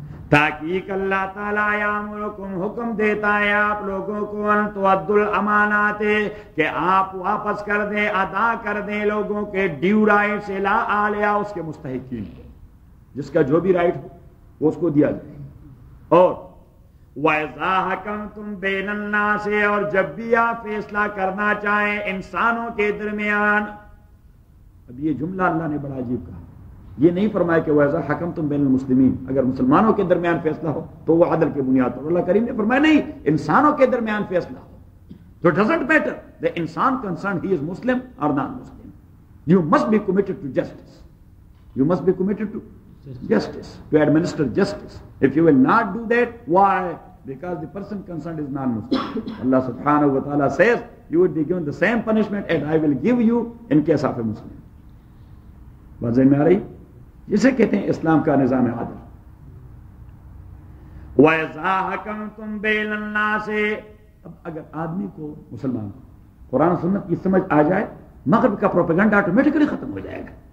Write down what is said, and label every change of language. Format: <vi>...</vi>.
<ur>تاکہ اللہ تعالی یامرکم حکم دیتا ہے آپ لوگوں کو</ur> <ar>ان تؤدوا الامانات،</ar> <ur>کہ آپ واپس کر دیں، ادا کر دیں لوگوں کے ڈیو رائٹس الی اہلہا، اس کے مستحقین کو، جس کا جو بھی رائٹ ہو وہ اس کو دیا جائے۔ اور</ur> <ar>وَإِذَا حَكَمْتُمْ بَيْنَ النَّاسِ،</ar> <ur>اور جب بھی آپ فیصلہ کرنا چاہیں انسانوں کے درمیان۔ اب یہ جملہ اللہ نے بڑا عجیب کہا، یہ نہیں فرمایا کہ</ur> <ar>وَإِذَا حَكَمْتُمْ بَيْنَ الْمُسْلِمِينَ،</ar> <ur>اگر مسلمانوں کے درمیان فیصلہ ہو تو وہ عدل کی بنیاد پر۔ اللہ کریم نے فرمایا نہیں، انسانوں کے درمیان فیصلہ ہو تو</ur> <en>Doesn't matter the insan concerned, he is Muslim or non-Muslim. You must be committed to justice. You must be committed to justice, to administer justice. If you will not do that, why? Because the person concerned is non-Muslim. Allah subhanahu wa ta'ala says, you would be given the same punishment as I will give you in case of a Muslim.</en> <ur>بات ذہن میں آ رہی؟ جسے کہتے ہیں اسلام کا نظام عادل.</ur> <ar>وَإِذَا حَكَمْتُمْ بَيْنَ النَّاسِ،</ar> <ur>اب اگر آدمی کو، مسلمان کو قرآن و سنت کی سمجھ آ جائے، مغرب کا پروپیگنڈا آٹومیٹکلی ختم ہو جائے گا.</ur>